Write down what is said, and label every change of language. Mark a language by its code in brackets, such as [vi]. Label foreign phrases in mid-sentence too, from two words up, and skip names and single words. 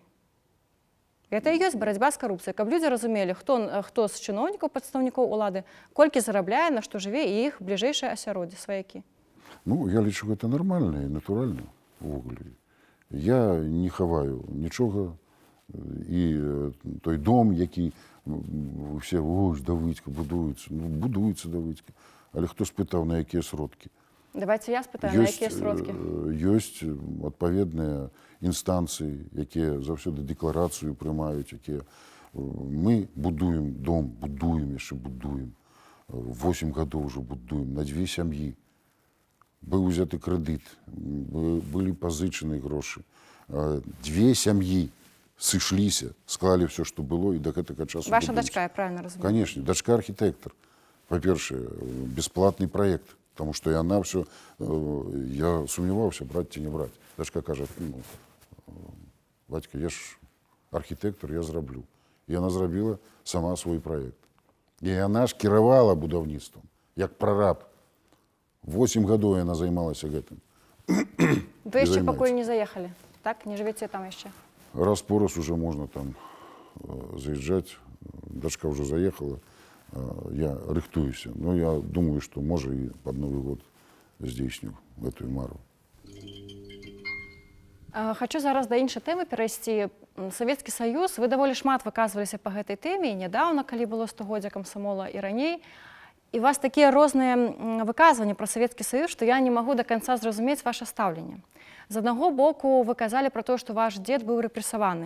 [be] Гэта і ёсць барацьба з карупцыяй, каб людзі разумелі, хто з чыноўнікаў, прадстаўнікоў улады, колькі зарабляе, на што жыве і іх бліжэйшае асяроддзе, сваякі. Ну, я лічу, гэта нармальна і натуральна увогуле. Я не хаваю нічога. І той дом, який все, ось, Давыдька, будуецца. Ну, будуецца Давыдька. Але хто спытаў, на якія сродкі? Давайте я спытаю, на якія сродкі? Ёсць адпаведныя інстанцыі, якія заўсёды дэкларацыю прымаюць, якія... Мы будуем дом, яшчэ будуем. 8 гадоў ўжо будуем на 2 сям'і. Быў узяты крэдыт, былі пазычаны грошы. 2 сям'і сышліся, склалі все, што было, і да гэтага часу Ваша будуюць. дачка, я правильно разумею? Конечно, дачка архітэктар. Па-першае, [ru] бесплатный проект, потому что [be] яна все, я сумняваўся, браць ці не браць. Дачка кажа, ну, бацька, я ж архітэктар, я зраблю. І яна зрабіла сама свой проект. І яна ж кіравала будаўніцтвам, як прараб. 8 гадоў яна займалася гэтым. Вы яшчэ пакуль не заехалі, так? Не жывеце там яшчэ? [ru] Раз по раз уже можно там заезжать. Дочка уже заехала, я рыхтуюсь. Но я думаю, что, может, и под Новый год здійсню эту мару. [be] Хачу зараз да іншай тэмы перайсці. Савецкі Саюз, вы даволі шмат выказваліся па гэтай тэме, і нядаўна, калі было 100-годдзе камсамола, і раней. І у вас такія розныя выказванні пра Савецкі Саюз, што я не магу да канца зразумець ваша стаўленне. З аднаго боку, вы казалі пра тое, што ваш дзед быў рэпрэсаваны.